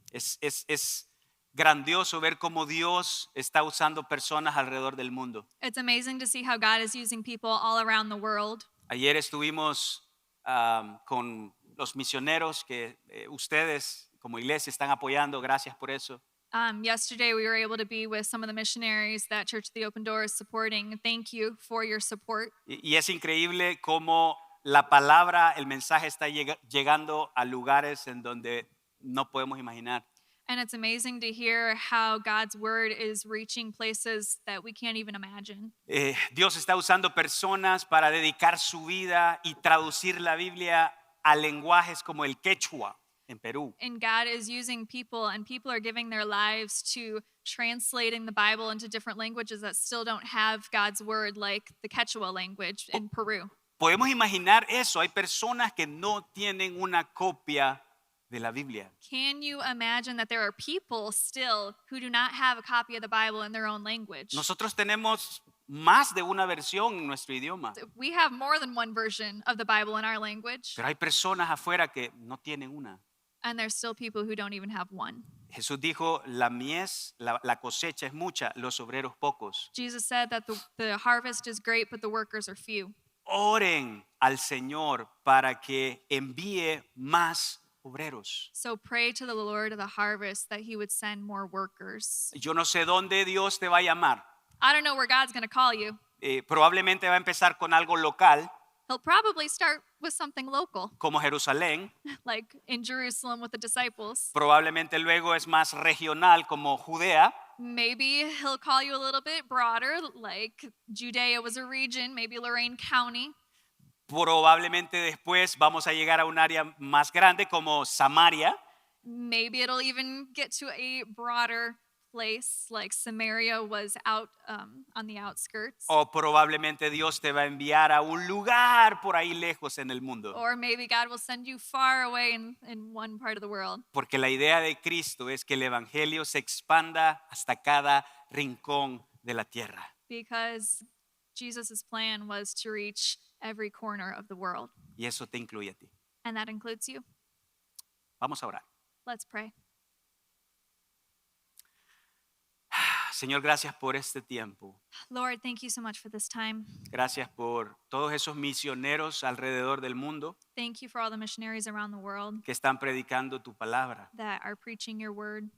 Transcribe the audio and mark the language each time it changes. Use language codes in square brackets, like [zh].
[es] Es grandioso ver cómo Dios está usando personas alrededor del mundo. [en] It's amazing to see how God is using people all around the world. [es] Ayer estuvimos con los misioneros que ustedes como iglesia están apoyando, gracias por eso. [en] Yesterday, we were able to be with some of the missionaries that Church of the Open Door is supporting. Thank you for your support. [es] Y es increíble cómo la palabra, el mensaje está llegando a lugares en donde no podemos imaginar. [en] And it's amazing to hear how God's word is reaching places that we can't even imagine. [es] Dios está usando personas para dedicar su vida y traducir la Biblia a lenguajes como el quechua en Perú. [en] And God is using people, and people are giving their lives to translating the Bible into different languages that still don't have God's word, like the Quechua language in Peru. [es] Podemos imaginar eso. Hay personas que no tienen una copia de la Biblia. [en] Can you imagine that there are people still who do not have a copy of the Bible in their own language? [es] Nosotros tenemos más de una versión en nuestro idioma. [en] We have more than one version of the Bible in our language, [es] Pero hay personas afuera que no tienen una. [en] and there's still people who don't even have one. [es] Jesús dijo, la cosecha es mucha, los obreros pocos. [en] Jesus said that the harvest is great, but the workers are few. [es] Oren al Señor para que envíe más obreros. [en] So pray to the Lord of the harvest that he would send more workers. [es] Yo no sé dónde Dios te va a llamar. [en] I don't know where God's going to call you. [es] Probablemente va a empezar con algo local, [en] He'll probably start with something local, [es] como Jerusalén. [en] like in Jerusalem with the disciples. [es] Probablemente luego es más regional, como Judea. [en] Maybe he'll call you a little bit broader, like Judea was a region, maybe Lorain County. [es] Probablemente después vamos a llegar a un área más grande como Samaria. [en] Maybe it'll even get to a broader place, like Samaria was out on the outskirts. [es] O probablemente Dios te va a enviar a un lugar por ahí lejos en el mundo. [en] Or maybe God will send you far away in one part of the world. [es] Porque la idea de Cristo es que el evangelio se expanda hasta cada rincón de la tierra. [en] Because Jesus' plan was to reach every corner of the world. [es] Y eso te incluye a ti. [en] And that includes you. [es] Vamos a orar. [en] Let's pray. [es] Señor, gracias por este tiempo. [en] Lord, thank you so much for this time. [es] Gracias por todos esos misioneros alrededor del mundo [en] Thank you for all the missionaries around the world [es] que están predicando tu palabra, [en] that are preaching your word,